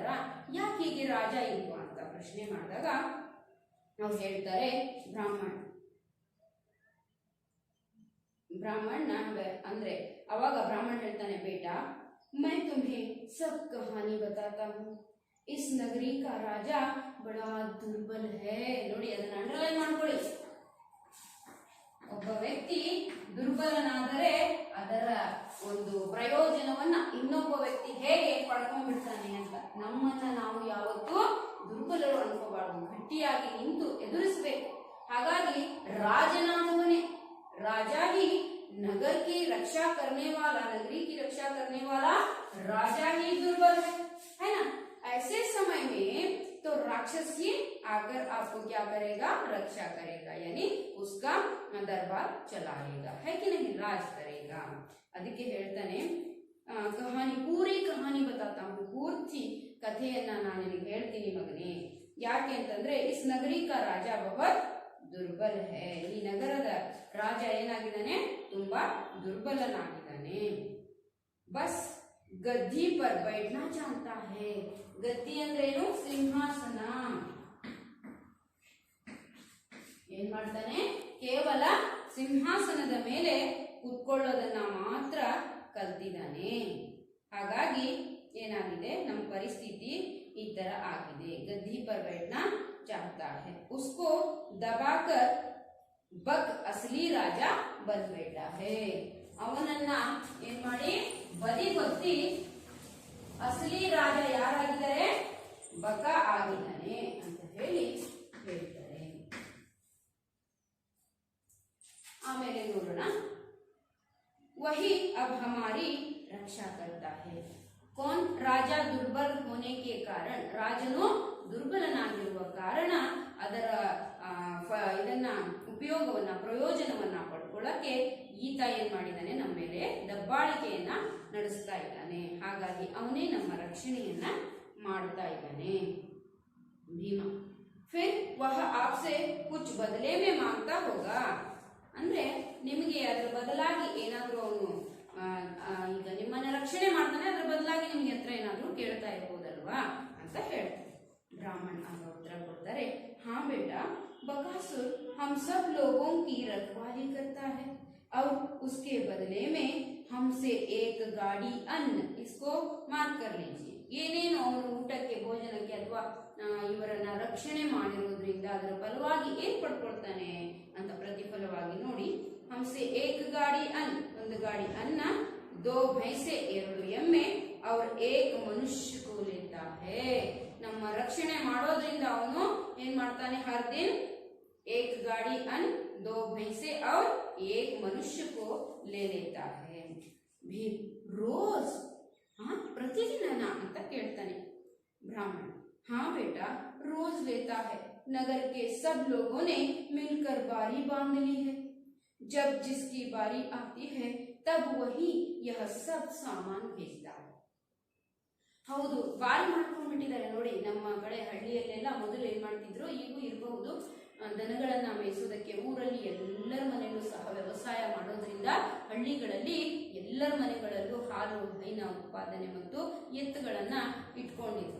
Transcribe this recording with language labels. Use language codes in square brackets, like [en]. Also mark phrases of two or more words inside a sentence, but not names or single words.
[kn] ಯಾಕೆ ಹೀಗೆ ರಾಜ ಇಲ್ವಾ ಅಂತ ಪ್ರಶ್ನೆ ಮಾಡಿದಾಗ ಅವ್ರು ಹೇಳ್ತಾರೆ, ಬ್ರಾಹ್ಮಣ ಅಂದ್ರೆ ಅವಾಗ ಬ್ರಾಹ್ಮಣ ಹೇಳ್ತಾನೆ, [hi] बेटा मैं तुम्हें सब कहानी बताता हूँ. इस नगरी का राजा बड़ा दुर्बल है. [kn] ನೋಡಿ, ಅದನ್ನ ಅಂಡರ್ಲೈನ್ ಮಾಡ್ಕೊಳ್ಳಿ. ಒಬ್ಬ ವ್ಯಕ್ತಿ ದುರ್ಬಲನಾದರೆ ಅದರ ಒಂದು ಪ್ರಯೋಜನವನ್ನ ಇನ್ನೊಬ್ಬ ವ್ಯಕ್ತಿ ಹೇಗೆ ಪಡ್ಕೊಂಡ್ಬಿಡ್ತಾನೆ ಅಂತ. ನಮ್ಮನ್ನ ನಾವು ಯಾವತ್ತೂ ದುರ್ಬಲರು ಅನ್ಕೋಬಾರ್ದು, ಗಟ್ಟಿಯಾಗಿ ನಿಂತು ಎದುರಿಸಬೇಕು. ಹಾಗಾಗಿ ರಾಜನಾದವನೇ, [hi] राजा ही नगर की रक्षा करने वाला, नगरी की रक्षा करने वाला राजा ही दुर्बल है ना? ऐसे समय में तो राक्षस ही आकर आपको क्या करेगा? रक्षा करेगा, यानी उसका दरबार चलाएगा, है कि नहीं? राज करेगा. [kn] ಅದಕ್ಕೆ ಹೇಳ್ತಾನೆ, [hi] कहानी पूरी कहानी बताता हूँ. [kn] ಪೂರ್ತಿ ಕಥೆಯನ್ನ ನಾನು ನಿನಗೆ ಹೇಳ್ತೀನಿ ಮಗನೇ. ಯಾಕೆ ಅಂತಂದ್ರೆ, [hi] इस नगरी का राजा बहुत दुर्बल है. [kn] ಈ ನಗರದ ರಾಜ ಏನಾಗಿದ್ದಾನೆ? ತುಂಬಾ ದುರ್ಬಲನಾಗಿದ್ದಾನೆ. [hi] बस गद्दी पर बैठना चाहता है. [kn] ಗದ್ದಿ ಅಂದ್ರೆ ಏನು? ಸಿಂಹಾಸನ. ಏನ್ ಮಾಡ್ತಾನೆ? ಕೇವಲ ಸಿಂಹಾಸನದ ಮೇಲೆ ಕುತ್ಕೊಳ್ಳೋದನ್ನ ಮಾತ್ರ ಕಲ್ತಿದ್ದಾನೆ. ಹಾಗಾಗಿ ಏನಾಗಿದೆ, ನಮ್ಮ ಪರಿಸ್ಥಿತಿ ಈ ತರ ಆಗಿದೆ. [hi] गद्दी पर बैठना चाहता है, उसको दबाकर बक असली राजा बन बैठा है. [kn] ಅವನನ್ನ ಏನ್ ಮಾಡಿ ಬದಿಗೊತ್ತಿ ಅಸಲಿ ರಾಜ ಯಾರಾಗಿದ್ದಾರೆ? ಬಕ ಆಗಿದ್ದಾನೆ ಅಂತ ಹೇಳಿ ಹೇಳ್ತಾರೆ. ಆಮೇಲೆ ನೋಡೋಣ, [hi] वही अब हमारी रक्षा करता है. कौन? राजा दुर्बल होने के कारण, [kn] ರಾಜನು ದುರ್ಬಲನಾಗಿರುವ ಕಾರಣ ಅದರ ಇದನ್ನ ಉಪಯೋಗವನ್ನ, ಪ್ರಯೋಜನವನ್ನ ಪಡ್ಕೊಳ್ಳಕ್ಕೆ ಈತ ಏನ್ ಮಾಡಿದ್ದಾನೆ? ನಮ್ಮ ಮೇಲೆ ದಬ್ಬಾಳಿಕೆಯನ್ನ ನಡೆಸ್ತಾ ಇದ್ದಾನೆ. ಹಾಗಾಗಿ ಅವನೇ ನಮ್ಮ ರಕ್ಷಣೆಯನ್ನ ಮಾಡ್ತಾ ಇದ್ದಾನೆ. ಭೀಮ, [hi] फिर वह आपसे कुछ बदले में मांगता होगा. [kn] ಅಂದ್ರೆ ನಿಮಗೆ ಅದರ ಬದಲಾಗಿ ಏನಾದ್ರೂ ಅವನು ಈಗ ನಿಮ್ಮನ್ನ ರಕ್ಷಣೆ ಮಾಡ್ತಾನೆ, ಅದರ ಬದಲಾಗಿ ನಿಮ್ಗೆ ಹತ್ರ ಏನಾದ್ರೂ ಕೇಳ್ತಾ ಇರ್ಬೋದಲ್ವಾ ಅಂತ ಹೇಳ್ತಾರೆ. [hi] ब्राह्मण आगे उत्तर बोलता है, हाँ बेटा, बकासुर हम सब लोगों की रखवाली करता है और उसके बदले में हमसे एक गाड़ी अन्न, इसको मार्क कर लीजिए. [kn] ಏನೇನು ಅವನು ಊಟಕ್ಕೆ, ಭೋಜನಕ್ಕೆ ಅಥವಾ ಇವರನ್ನ ರಕ್ಷಣೆ ಮಾಡಿರೋದ್ರಿಂದ ಅದರ ಫಲವಾಗಿ ಏನ್ ಪಡ್ಕೊಳ್ತಾನೆ ಅಂತ ಪ್ರತಿಫಲವಾಗಿ ನೋಡಿ. [hi] हमसे एक गाड़ी अन्न, [kn] ಒಂದು ಗಾಡಿ ಅನ್ನ, [hi] दो भैंसे, [kn] ಎರಡು ಎಮ್ಮೆ, [hi] और एक मनुष्य को लेता है. [kn] ನಮ್ಮ ರಕ್ಷಣೆ ಮಾಡೋದ್ರಿಂದ ಅವನು ಏನ್ ಮಾಡ್ತಾನೆ? [hi] हर दिन एक गाड़ी अन्न, दो भैंसे और एक मनुष्य को ले लेता है. भीम, रोज प्रतिदिन [kn] ಅಂತ ಕೇಳ್ತಾನೆ ಬ್ರಾಹ್ಮಣ. [hi] हाँ बेटा, रोज लेता है। नगर के सब लोगों ने मिलकर बारी बांध ली है। जब जिसकी बारी आती है तब वही यह सब सामान भेजता है. [kn] ಹೌದು, ಬಾರಿ ಮಾಡ್ಕೊಂಡ್ಬಿಟ್ಟಿದ್ದಾರೆ ನೋಡಿ. ನಮ್ಮ ಕಡೆ ಹಳ್ಳಿಯಲ್ಲೆಲ್ಲ ಮೊದಲು ಏನ್ ಮಾಡ್ತಿದ್ರು, ಈಗೂ ಇರಬಹುದು, ದನಗಳನ್ನ ಮೇಯಿಸೋದಕ್ಕೆ ಊರಲ್ಲಿ ಎಲ್ಲರ ಮನೆಯಲ್ಲೂ ಸಹ ವ್ಯವಸಾಯ ಮಾಡೋದ್ರಿಂದ ಹಳ್ಳಿಗಳಲ್ಲಿ ಎಲ್ಲರ ಮನೆಗಳಲ್ಲೂ ಹಾಲು ಹೈನ ಉತ್ಪಾದನೆ ಮತ್ತು ಎತ್ತುಗಳನ್ನ ಇಟ್ಕೊಂಡಿದ್ರು.